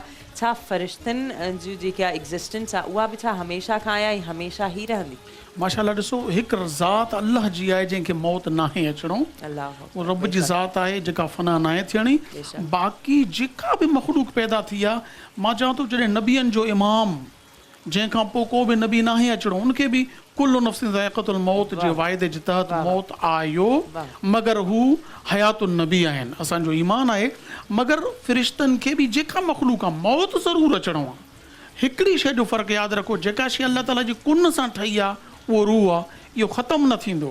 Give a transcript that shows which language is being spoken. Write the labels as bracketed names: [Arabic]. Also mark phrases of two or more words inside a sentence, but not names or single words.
[Sindhi] छा फ़रिश्तनि जी जेका एग्ज़िस्टेंस आहे उहा बि छा हमेशह खां आहे ऐं हमेशह ही रहंदी? माशाल्लाह, ॾिसो, हिकु ज़ात अल्लाह जी आहे जंहिंखे मौत नाहे अचिणो, उहो रब जी ज़ात आहे जेका फना नाहे थियणी। बाक़ी जेका बि मख़लूक पैदा थी आहे, मां चवां थो जॾहिं नबियनि जो इमाम जंहिंखां पोइ को बि नबी नाहे अचिणो, उनखे बि [Arabic] كل نفس ذائقة الموت [Sindhi] जे वाइदे जे तहत मौत आयो, मगर हू [Arabic] حياة النبي [Sindhi] आहिनि। असांजो ईमान आहे, मगर फ़रिश्तनि खे बि जेका मख़लूक आहे मौत ज़रूरु अचिणो आहे। हिकिड़ी शइ जो फ़र्क़ु यादि रखो, जेका शइ अल्लाह ताला जी कुन सां ठही आहे उहो रूह आहे, इहो ख़तमु न थींदो।